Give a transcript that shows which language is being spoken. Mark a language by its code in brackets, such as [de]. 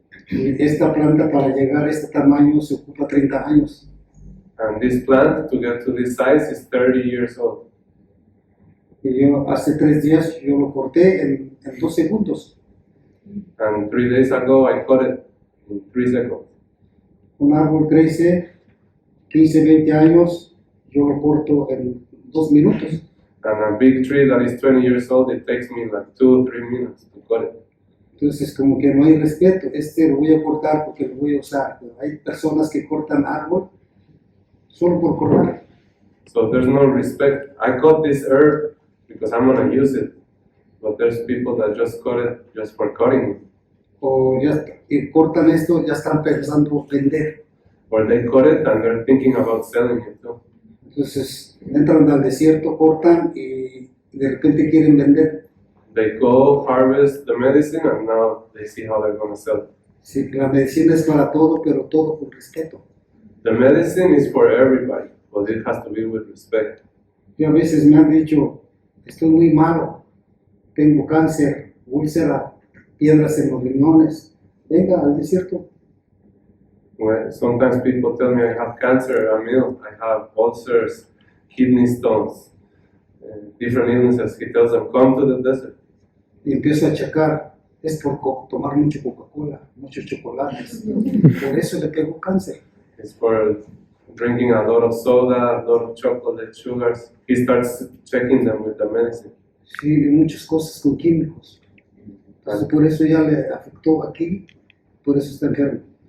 [es] Y esta planta para llegar a este tamaño se ocupa 30 años. [en] And this plant to get to this size is 30 years old. [es] Y yo hace 3 días yo lo corté en 2 segundos. [en] And 3 days ago I cut it in 3 seconds. [es] Un árbol crece 15, 20 años, yo lo corto en 2 minutos. [en] And a big tree that is 20 years old, it takes me like 2 or 3 minutes to cut it. [es] Entonces como que no hay respeto, lo voy a cortar porque lo voy a usar. Pero hay personas que cortan árbol solo por cortar. [en] So there's no respect. I cut this herb because I'm gonna use it. But there's people that just cut it just for cutting it. [es] O ya cortan esto, ya están pensando vender. [en] Or they cut it and they're thinking about selling it too. [es] Entonces entran al desierto, cortan y de repente quieren vender. [en] They go harvest the medicine and now they see how they're gonna sell it. [es] Sí, la medicina es para todo, pero todo con respeto. [en] The medicine is for everybody, but it has to be with respect. [es] Y a veces me han dicho, estoy muy malo, tengo cáncer, úlcera, piedras en los riñones. Venga al desierto. [en] When sometimes people tell me I have cancer, I have ulcers, kidney stones, different illnesses. He tells them, come to the desert. [es] Y empiezo a achacar, es por tomar mucho Coca-Cola, muchos chocolates. Por eso le pegó cáncer. [en] It's for drinking a lot of soda, a lot of chocolate, sugars. He starts checking them with the medicine. [es] Sí, y muchas cosas con químicos. Entonces, por eso ya le afectó aquí, por eso está enfermo.